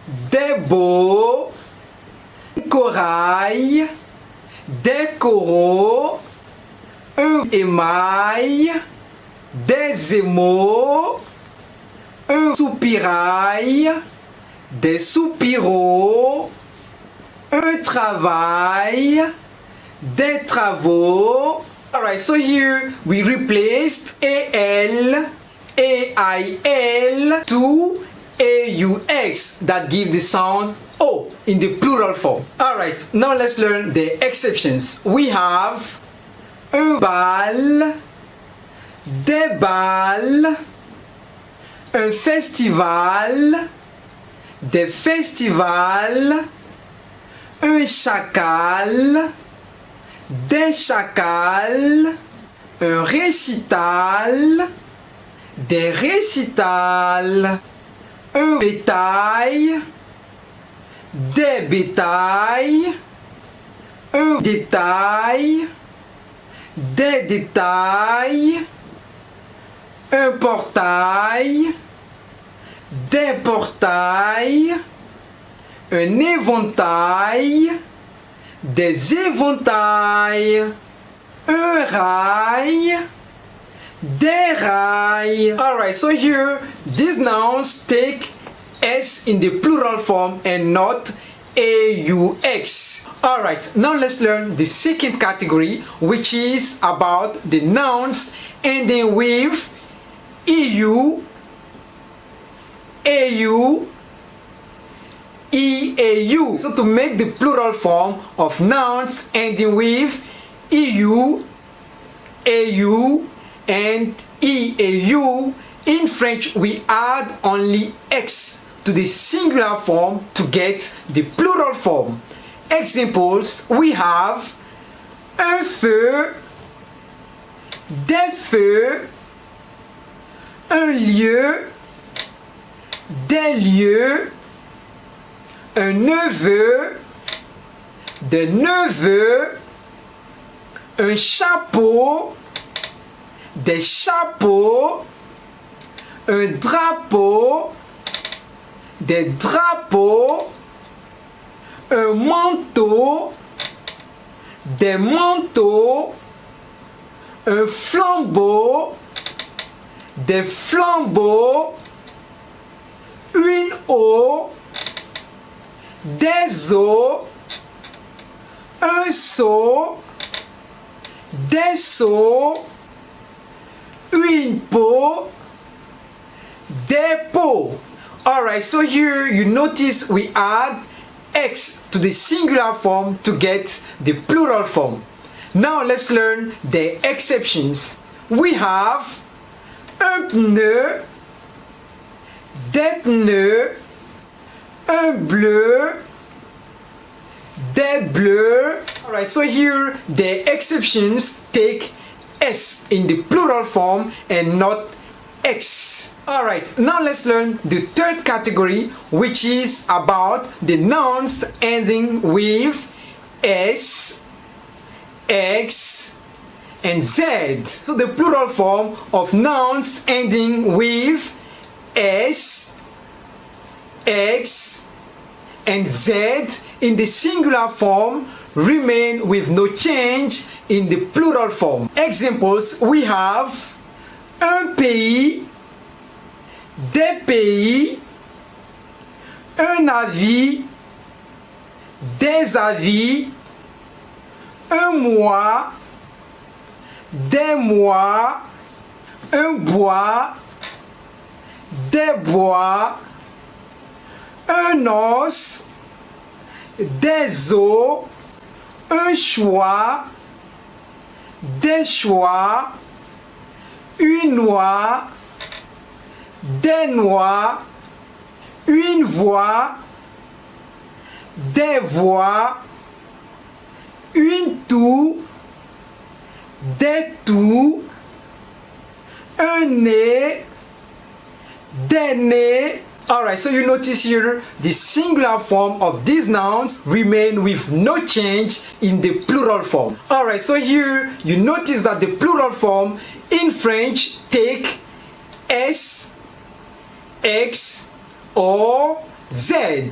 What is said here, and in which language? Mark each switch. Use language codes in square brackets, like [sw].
[fr] des baux, un corail, des coraux, un émail, des émaux, un soupirail, des soupiraux, un travail, des travaux. [en] Alright, so here we replaced AL, AIL to AUX that give the sound O in the plural form. Alright, now let's learn the exceptions. We have [fr] un bal, des balles, un festival, des festivals, un chacal, des chacals, un récital, des récitals, un bétail, des bétails, un détail, des détails, un portail, des portails, un éventail, des éventails, un rail, des rails. [en] Alright, so here these nouns take S in the plural form and not AUX. Alright, now let's learn the second category, which is about the nouns ending with EU, AU, EAU. So to make the plural form of nouns ending with EU, AU, and EAU, in French we add only X to the singular form to get the plural form. Examples, we have [fr] un feu, des feux, un lieu, des lieux, un neveu, des neveux, un chapeau, des chapeaux, un drapeau, des drapeaux, un manteau, des manteaux, un flambeau, des flambeaux, une eau, des eaux, un seau, des seaux, une peau, des peaux. [en] Alright, so here you notice we add X to the singular form to get the plural form. Now let's learn the exceptions. We have [fr] un pneu, des pneus, un bleu, des bleus. [en] Alright, so here the exceptions take S in the plural form and not X. Alright, now let's learn the third category, which is about the nouns ending with S, X, and Z. So the plural form of nouns ending with S, X, and Z in the singular form remain with no change in the plural form. Examples, we have [fr] un pays, des pays, un avis, des avis, un mois, des mois, un bois, des bois, un os, des os, un choix, des choix, une noix, des noix, une voix, des voix, une toux, des toux, un nez, des nez. [en] Alright, so you notice here the singular form of these nouns remain with no change in the plural form. Alright, so here you notice that the plural form in French take S, X, or Z.